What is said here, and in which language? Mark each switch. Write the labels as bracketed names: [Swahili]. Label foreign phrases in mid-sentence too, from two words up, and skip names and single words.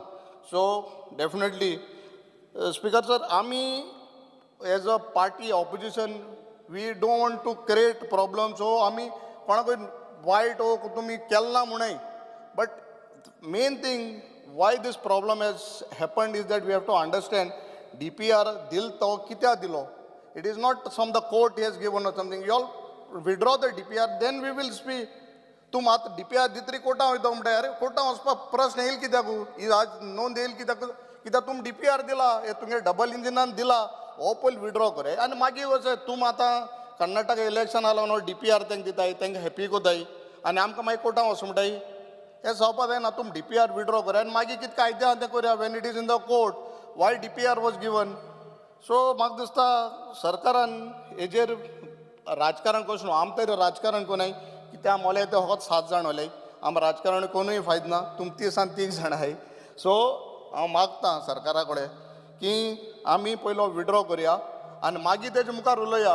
[English] So definitely Speaker sir आमी as a party opposition we don't want to create problem. [Konkani] सो आमी कोणाकूय वायट तुमी केलना म्हणूय. [English] But main thing why this problem has happened is that we have to understand DPR [Konkani] दिल तो कित्याक दिलो. [English] It is not from the court he has given or something. You all withdraw the DPR, then we will speak. [Konkani] तुम आतां DPR दितरी कोर्टां वयता म्हणटा अरे कोर्टां वचपाक प्रश्न येईल कित्याक ही आज नोंद येईल कित्याक कित्याक तुम DPR दिला हे तुमगे डबल इंजिनान दिला हो पयलीं विड्रॉ करे आनी मागीर वच तुम आतां कर्नाटका इलेक्शन आलो न्हू DPR तांकां दिताय तांकां हॅपी कोताय आनी आमकां मागीर कोर्टां वच म्हणटाय. हें जावपाक जायना. तुम DPR विड्रॉ करे आनी मागीर कितें कायदे आहा तें करया. [English] When it is in the court why DPR was given. [Konkani] सो म्हाका दिसता सरकारान हेजेर राजकारण कशें आम तरी राजकारण कोनाय कित्याक मोले ते फकत 7 जाण वले. आम राजकारण कोणूय फायद ना. तुम 30 आनी 30 जाण आहाय. सो हांव मागतां सरकारा कडेन की आमी पयलो विड्रॉ करया आनी मागीर तेजे मुखार उलया.